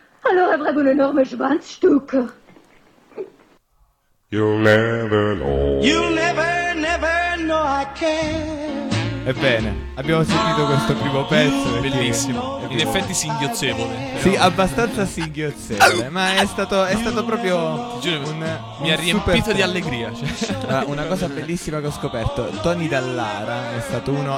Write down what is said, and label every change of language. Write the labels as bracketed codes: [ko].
[en] Alors avrai un énorme Schwanzstück. You'll never know. You'll never, never know I care. [it] Ebbene, abbiamo sentito questo primo pezzo. Bellissimo. In effetti singhiozzevole. Sì, abbastanza singhiozzevole. Ma è stato proprio un mi ha riempito di allegria, cioè. Una cosa bellissima che ho scoperto. Tony Dallara è stato uno.